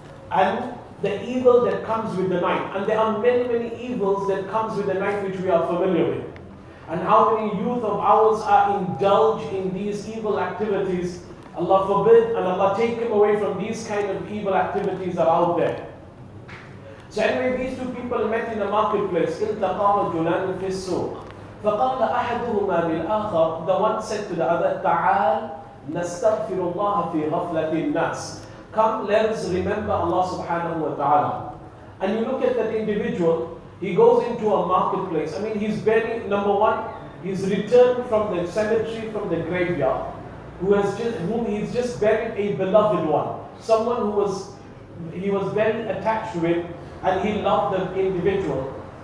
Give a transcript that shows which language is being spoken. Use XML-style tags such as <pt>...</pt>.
<en>And the evil that comes with the night. And there are many, many evils that comes with the night which we are familiar with. And how many youth of ours are indulged in these evil activities. Allah forbid, and Allah take him away from these kind of evil activities that are out there. So anyway, these two people met in the marketplace.</en> <ar>التقى رجلان في السوق فقال أحدهما للآخر.</ar> <en>The one said to the other,</en> <ar>تعال نستغفر الله في غفلة الناس.</ar> <en>come, let us remember Allah subhanahu wa ta'ala. And you look at that individual, he goes into a marketplace. I mean, he's barely, number one, he's returned from the cemetery, from the graveyard, whom he's just buried a beloved one. Someone he was very attached with, and he loved the individual.</en>